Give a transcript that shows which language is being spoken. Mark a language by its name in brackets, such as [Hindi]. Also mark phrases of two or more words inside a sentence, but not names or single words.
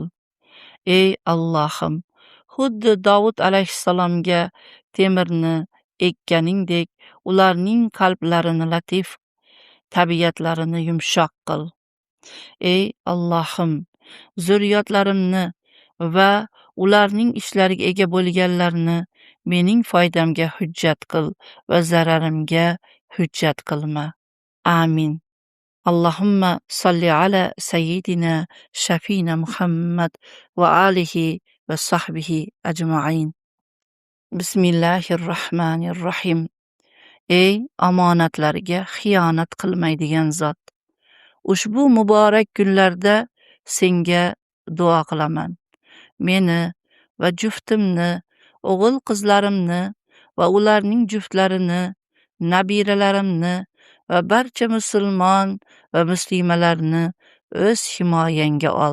[Uzbek] Ey Allohim, xuddi Davud alayhissalomga temirni ekkaningdek, ularning qalblarini latif, tabiatlarini yumshoq qil. Ey Allohim, zurriyotlarimni va ularning ishlariga ega bo'lganlarni mening foydamga hujjat qil va zararimga hujjat qilma. Amin. [Arabic] اللهم صل على سيدنا شافينا محمد وآله وصحبه أجمعين. بسم الله الرحمن الرحيم. [Uzbek] Ey omonatlarga xiyonat qilmaydigan zot, ushbu muborak kunlarda senga duo qilaman. Meni va juftimni, o'g'il qizlarimni va ularning juftlarini, nabiralarimni va barcha musulmon va muslimalarni o'z himoyangga ol.